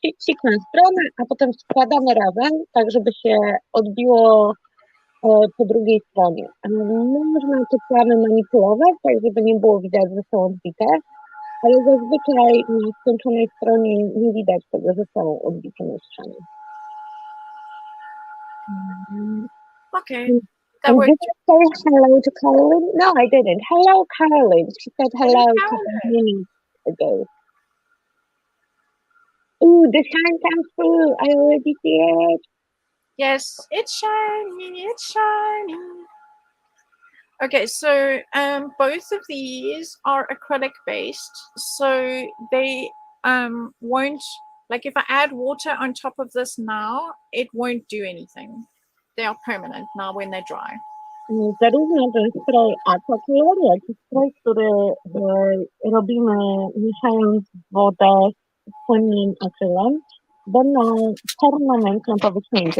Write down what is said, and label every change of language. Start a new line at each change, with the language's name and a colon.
Polish: Psik na stronę, a potem składamy razem, tak żeby się odbiło po drugiej stronie. Można te plamy manipulować, tak żeby nie było widać, że są odbite, ale zazwyczaj na skończonej stronie nie widać tego, że są odbite mistrzami.
English: Okay, that worked. Did you say hello to Caroline? No, I didn't. Hello, Caroline. She said hello a couple of minutes ago. Ooh, the shine comes through. I already see it. Yes, it's shiny, it's shiny. Okay, so both of these are acrylic based, so they won't, like if I add water on top of this now, it won't do anything. They are permanent now when they dry.
Polish: Zarówno ten spray Aquacolor, jak i spray, który robimy mieszając wodę z płynnym akrylem, będą permanentnie po wyschnięciu.